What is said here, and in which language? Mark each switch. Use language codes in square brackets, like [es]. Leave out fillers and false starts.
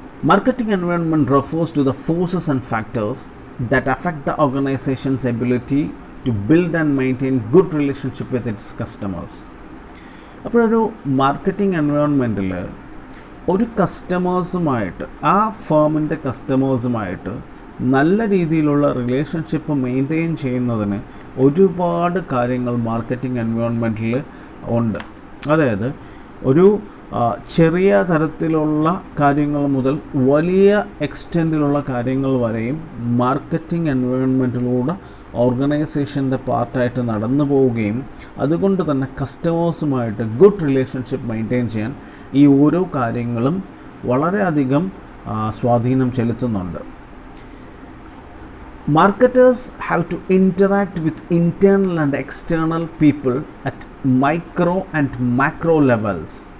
[en] Marketing environment refers to the forces and factors that affect the organization's ability to build and maintain good relationship with its customers. [ml] അപ്പോൾ ഒരു marketing എൻവയോൺമെൻറ്റിൽ ഒരു കസ്റ്റമേഴ്സുമായിട്ട്, ആ ഫേമിൻ്റെ കസ്റ്റമേഴ്സുമായിട്ട് നല്ല രീതിയിലുള്ള relationship maintain ചെയ്യുന്നതിന് ഒരുപാട് കാര്യങ്ങൾ മാർക്കറ്റിംഗ് എൻവയോൺമെൻറ്റിൽ ഉണ്ട്. അതായത് ഒരു ചെറിയ തരത്തിലുള്ള കാര്യങ്ങൾ മുതൽ വലിയ എക്സ്റ്റെൻറ്റിലുള്ള കാര്യങ്ങൾ വരെയും മാർക്കറ്റിംഗ് എൻവയോൺമെൻറ്റിലൂടെ ഓർഗനൈസേഷൻ്റെ പാർട്ടായിട്ട് നടന്നു പോവുകയും അതുകൊണ്ട് തന്നെ കസ്റ്റമേഴ്സുമായിട്ട് ഗുഡ് റിലേഷൻഷിപ്പ് മെയിൻറ്റെയിൻ ചെയ്യാൻ ഈ ഓരോ കാര്യങ്ങളും വളരെയധികം സ്വാധീനം ചെലുത്തുന്നുണ്ട്. [en] Marketers have to interact with internal and external people at micro and macro levels.